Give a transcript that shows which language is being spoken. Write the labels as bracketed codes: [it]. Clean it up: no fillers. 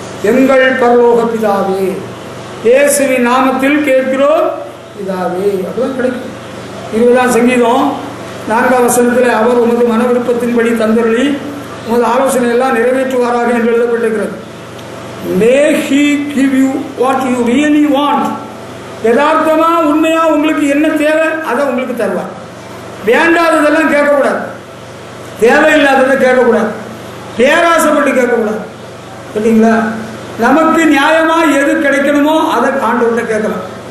[ta] எங்கள் பரலோக பிதாவே, இயேசுவின் நாமத்தில் கேட்கிறோம் பிதாவே. அப்பதான் கிடைக்கும். 20ஆம் சங்கீதம் 4ஆம் வசனத்தில் அவர் உமது மன விருப்பத்தின்படி தந்தருளி உமது ஆலோசனை எல்லாம் நிறைவேற்றுவாராக என்று எழுதப்பட்டிருக்கிறது. [en] May he give you what you really want. [ta] யதார்த்தமா உண்மையா உங்களுக்கு என்ன தேவை அதை உங்களுக்கு தருவார். வேண்டாததெல்லாம் கேட்கக்கூடாது, தேவையில்லாததை கேட்கக்கூடாது, பேராசைப்பட்டு கேட்கக்கூடாது. சரிங்களா? நமக்கு நியாயமா எது கிடைக்கணுமோ அதை ஆண்டவர்கிட்ட கேட்கலாம்.